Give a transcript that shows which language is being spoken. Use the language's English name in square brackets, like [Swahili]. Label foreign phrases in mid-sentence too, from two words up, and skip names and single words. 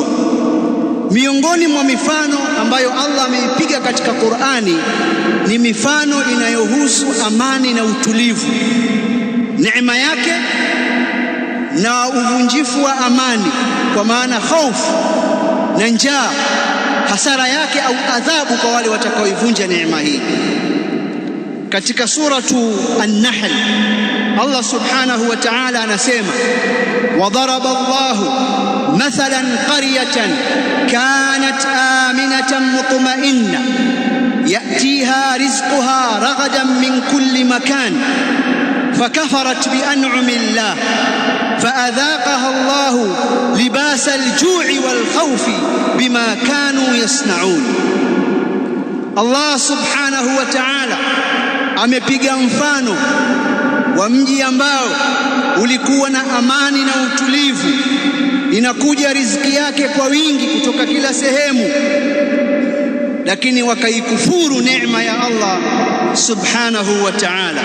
[Swahili] Miongoni mwa mifano ambayo Allah ameipiga katika Qur'ani ni mifano inayohusu amani na utulivu, neema yake na uvunjifu wa amani, kwa maana hofu na njaa, hasara yake au adhabu kwa wale watakaoivunja neema hii. Katika suratu An-Nahl Allah [Arabic] سبحانه وتعالى anasema, وضرب الله مثلا قرية كانت آمنة مطمئنة يأتيها رزقها رغدا من كل مكان فكفرت بأنعم الله فأذاقها الله لباس الجوع والخوف بما كانوا يصنعون. [Swahili] Allah [Arabic] سبحانه وتعالى [Swahili] amepiga mfano wa mji ambao ulikuwa na amani na utulivu, inakuja riziki yake kwa wingi kutoka kila sehemu, lakini wakaikufuru neema ya Allah [Arabic] سبحانه وتعالى.